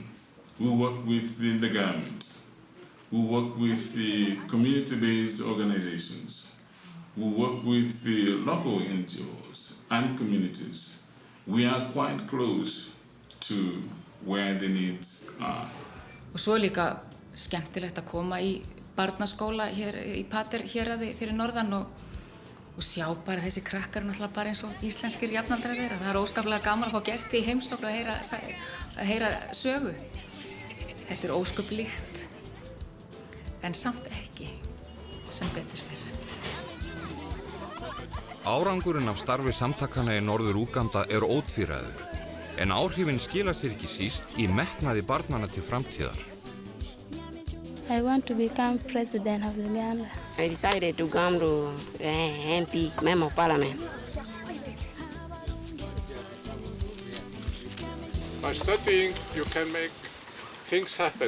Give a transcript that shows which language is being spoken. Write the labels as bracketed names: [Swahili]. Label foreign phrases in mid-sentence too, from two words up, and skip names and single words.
[English] We work with the government. We work with the community-based organizations. We work with the local NGOs and communities. We are quite close to where the needs are. [Icelandic] Og svo líka skemmtilegt að koma í barnaskóla hér í Pater héraði fyrir norðan og sjá bara þessi krakkar náttúrulega bara eins og íslenskir jafnaldrar þeirra. Það er óskaplega gaman að fá gesti í heimsókn að heyra sögu. Þetta er ósköp líkt, en samt ekki, sem betur fer. Árangurinn af starfi samtakana í Norður Úganda er ótvíræður, en áhrifin skila sér ekki síst í metnaði barnana til framtíðar. [English] I want to become president of Uganda. I decided to come to MP, Member of Parliament. By studying, you can make things happen.